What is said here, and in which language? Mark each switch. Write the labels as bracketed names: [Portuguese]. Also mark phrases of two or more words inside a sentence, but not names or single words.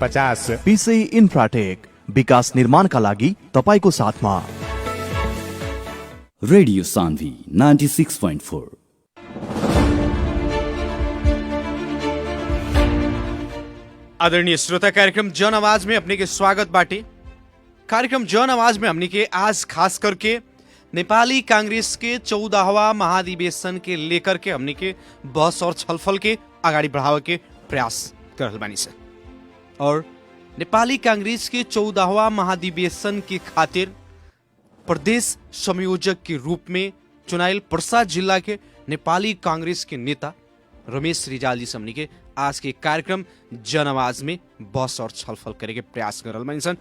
[Nepali] पीसी इन्फ्राटेक, विकास निर्माणका लागि तपाईको साथमा। रेडियो सान्वी 96.4। [Bhojpuri] आदरणीय श्रोता, कार्यक्रम जन आवाज में अपने के स्वागत बाटे। कार्यक्रम जन आवाज में हमने के आज खास करके नेपाली कांग्रेस के 14वां महाधिवेशन के लेकर के हमने के बहस और छलफल के आगाड़ी बढ़ावे के प्रयास कर रहल बानी से। और नेपाली कांग्रेस के 14वां महाधिवेशन के खातिर प्रदेश संयोजक के रूप में चुनाइल पर्सा जिला के नेपाली कांग्रेस के नेता रमेश रिजाल जी से हमने के आज के कार्यक्रम जन आवाज में बहस और छलफल करे के प्रयास कर रहल बानी सन।